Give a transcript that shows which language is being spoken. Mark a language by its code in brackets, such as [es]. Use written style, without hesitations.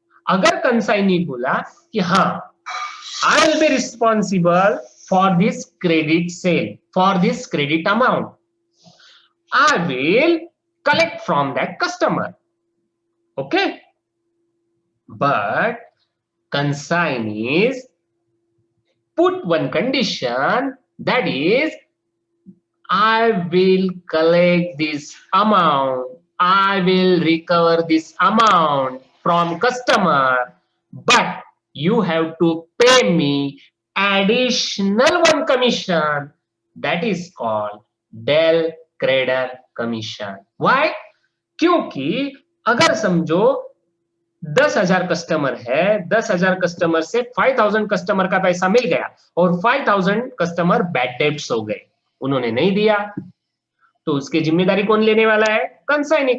[hi] अगर कंसाइनी बोला कि हाँ [en] I will be responsible for this credit sale, for this credit amount. I will collect from that customer. Okay? But consignees put one condition, that is, I will collect this amount, I will recover this amount from customer, but you have to pay me additional one commission, that is called del creditor commission. Why? [hi] क्योंकि अगर समझो 10,000 customer है, 10,000 customer से 5,000 customer का पैसा मिल गया और 5,000 customer bad debts हो गए, उन्होंने नहीं दिया, तो उसकी जिम्मेदारी कौन लेने वाला है? कंसाइनी।